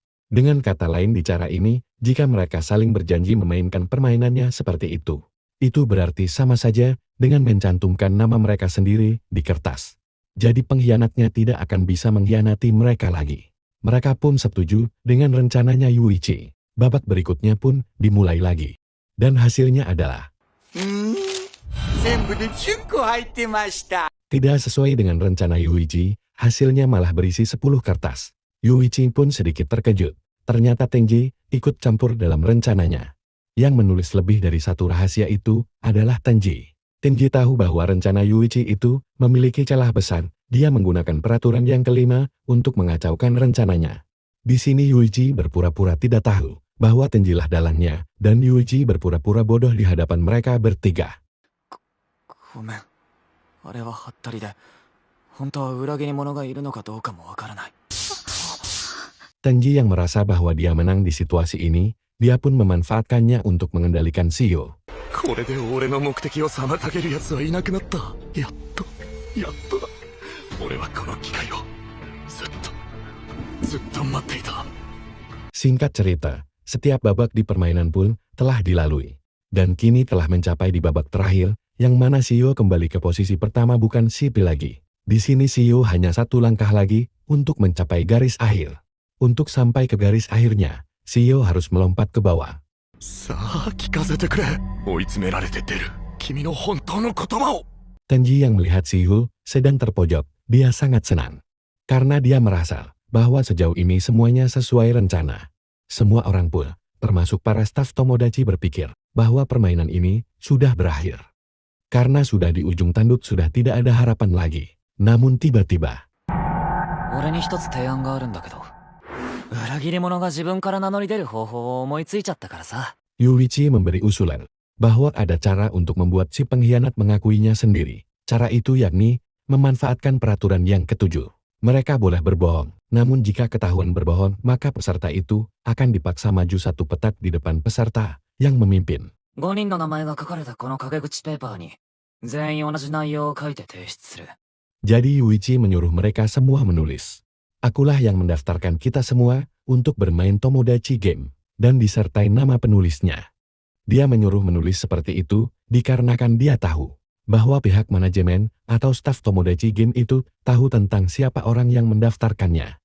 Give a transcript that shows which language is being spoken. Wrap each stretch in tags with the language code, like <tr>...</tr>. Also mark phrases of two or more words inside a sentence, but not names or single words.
<id>Dengan kata lain di cara ini, jika mereka saling berjanji memainkan permainannya seperti itu berarti sama saja dengan mencantumkan nama mereka sendiri di kertas. Jadi pengkhianatnya tidak akan bisa mengkhianati mereka lagi. Mereka pun setuju dengan rencananya Yuichi. Babak berikutnya pun dimulai lagi. Dan hasilnya adalah</id> <ja>全部で10個入ってました。</ja> <id>tidak sesuai dengan rencana Yuichi, hasilnya malah berisi 10 kertas. Yuichi pun sedikit terkejut. Ternyata Tenji ikut campur dalam rencananya. Yang menulis lebih dari satu rahasia itu adalah Tenji. Tenji tahu bahwa rencana Yuichi itu memiliki celah besar. Dia menggunakan peraturan yang kelima untuk mengacaukan rencananya. Di sini Yuichi berpura-pura tidak tahu bahwa Tenjilah dalangnya, dan Yuichi berpura-pura bodoh di hadapan mereka bertiga.</id> <ja>ごめん。あれはハッタリで、本当は裏切り者がいるのかどうかもわからない。</ja> <id>Tenji yang merasa bahwa dia menang di situasi ini, dia pun memanfaatkannya untuk mengendalikan Shihyo.</id> <ja>これで俺の目的を妨げる奴はいなくなった。やっとだ。俺はこの機会をずっと待っていた。</ja> <id>Singkat cerita, setiap babak di permainan pun telah dilalui. Dan kini telah mencapai di babak terakhir, yang mana Shihyo kembali ke posisi pertama bukan Sibyl lagi. Di sini Shihyo hanya satu langkah lagi untuk mencapai garis akhir. Untuk sampai ke garis akhirnya, Shihyo harus melompat ke bawah.</id> <ja>さあ聞かせてくれ。追い詰められて出る君の本当の言葉を。</ja> <id>Tenji yang melihat Shihyo sedang terpojok, dia sangat senang. Karena dia merasa bahwa sejauh ini semuanya sesuai rencana. Semua orang pun, termasuk para staf Tomodachi berpikir bahwa permainan ini sudah berakhir. Karena sudah di ujung tanduk sudah tidak ada harapan lagi. Namun tiba-tiba,</id> <ja>俺に一つ提案があるんだけど、裏切り者が自分から名乗り出る方法を思いついちゃったからさ。</ja> <id>Yuichi memberi usulan bahwa ada cara untuk membuat si pengkhianat mengakuinya sendiri. Cara itu yakni memanfaatkan peraturan yang ketujuh. Mereka boleh berbohong, namun jika ketahuan berbohong, maka peserta itu akan dipaksa maju satu petak di depan peserta yang memimpin.</id> <ja>5 人の名前が書かれたこの陰口ペーパーに、全員同じ内容を書いて提出する。</ja> <id>Jadi Yuichi menyuruh mereka semua menulis. Akulah yang mendaftarkan kita semua untuk bermain Tomodachi Game, dan disertai nama penulisnya. Dia menyuruh menulis seperti itu, dikarenakan dia tahu bahwa pihak manajemen atau staf Tomodachi Game itu tahu tentang siapa orang yang mendaftarkannya.</id>